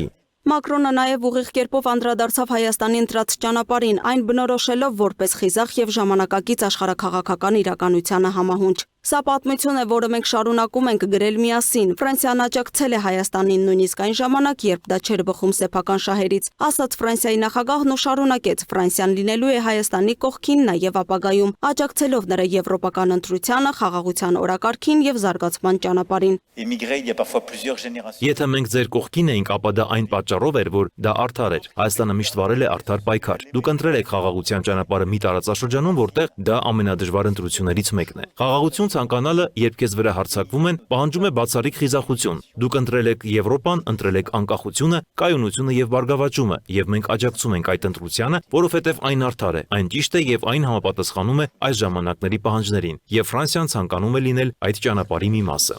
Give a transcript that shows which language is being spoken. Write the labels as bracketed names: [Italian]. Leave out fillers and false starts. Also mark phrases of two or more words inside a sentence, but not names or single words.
[Armenian] Մակրոնը նաև ուղիղ կերպով անդրադարձավ Հայաստանի ընտրած ճանապարհին, այն բնորոշելով որպես խիզախ եւ ժամանակակից աշխարհաքաղաքական իրականությանը համահունչ։ Սա պատմություն է, որը մենք շարունակում ենք գրել միասին։ Ֆրանսիան աջակցել է Հայաստանին նույնիսկ այն ժամանակ, երբ դա չէր բխում սեփական շահերից, ասաց Ֆրանսիայի նախագահն ու շարունակեց. Ֆրանսիան լինելու է Հայաստանի կողքին նաև ապագայում, աջակցելով նրա եվրոպական ընտրությանը, խաղաղության օրակարգին եւ զարգացման ճանապարհին։ [French] émigré, il y a parfois plusieurs générations. [Armenian] Եթե մենք ձեր կողքին էինք, ապա դա այն պատճառով էր, որ դա արդար էր։ Հայաստանը միշտ վարել է արդար պայքար։ Դուք ընտրել եք խաղաղության ճանապարհը մի տարածաշրջանում, որտեղ դա ամենադժվար ընտրություններից մեկն է։ Խաղաղություն ցանկանալը, երբ քեզ վրա հարձակվում են, պահանջում է բացառիկ խիզախություն։ Դուք ընտրել եք Եվրոպան, ընտրել եք անկախությունը, կայունությունը եւ բարգավաճումը, եւ մենք աջակցում ենք այդ ընտրությանը, որովհետեւ այն արդար է, այն ճիշտ է եւ այն համապատասխանում է այս ժամանակների պահանջներին։ Եվ Ֆրանսիան ցանկանում է լինել այդ ճանապարհի մի մասը։